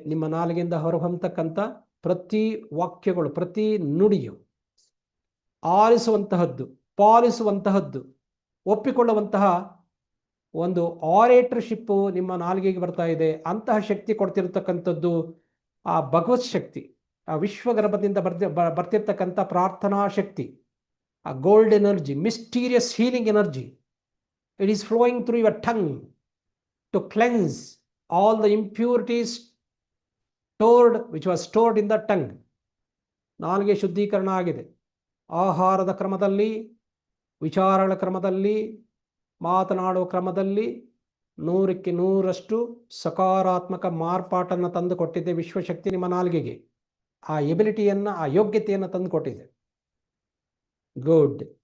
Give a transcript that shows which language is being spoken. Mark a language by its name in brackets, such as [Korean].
[Kannada] ನಿಮ್ಮ ನಾಲಿಗೆಯಿಂದ ಹೊರಹೊಮ್ಮತಕ್ಕಂಥ ಪ್ರತಿ ವಾಕ್ಯಗಳು, ಪ್ರತಿ ನುಡಿಯು ಆಲಿಸುವಂತಹದ್ದು, ಪಾಲಿಸುವಂತಹದ್ದು, ಒಪ್ಪಿಕೊಳ್ಳುವಂತಹ ಒಂದು ಆರೇಟರ್ಶಿಪ್ಪು ನಿಮ್ಮ ನಾಲಿಗೆಗೆ ಬರ್ತಾ ಇದೆ. ಅಂತಹ ಶಕ್ತಿ ಕೊಡ್ತಿರ್ತಕ್ಕಂಥದ್ದು ಆ ಭಗವತ್ ಶಕ್ತಿ, ಆ ವಿಶ್ವಗರ್ಭದಿಂದ ಬರ್ತಿರ್ತಕ್ಕಂಥ ಪ್ರಾರ್ಥನಾ ಶಕ್ತಿ, [English] a gold energy, mysterious healing energy. It is flowing through your tongue to cleanse all the impurities which was stored in the tongue. [Kannada] ನಾಲಿಗೆ ಶುದ್ಧೀಕರಣ ಆಗಿದೆ. ಆಹಾರದ ಕ್ರಮದಲ್ಲಿ, ವಿಚಾರಗಳ ಕ್ರಮದಲ್ಲಿ, ಮಾತನಾಡುವ ಕ್ರಮದಲ್ಲಿ 100ಕ್ಕೆ 100ರಷ್ಟು ಸಕಾರಾತ್ಮಕ ಮಾರ್ಪಾಟನ್ನು ತಂದು ಕೊಟ್ಟಿದೆ ವಿಶ್ವಶಕ್ತಿ ನಿಮ್ಮ ನಾಲಿಗೆಗೆ. ಆ ಎಬಿಲಿಟಿಯನ್ನು, ಆ ಯೋಗ್ಯತೆಯನ್ನು ತಂದು ಕೊಟ್ಟಿದೆ. ಗುಡ್.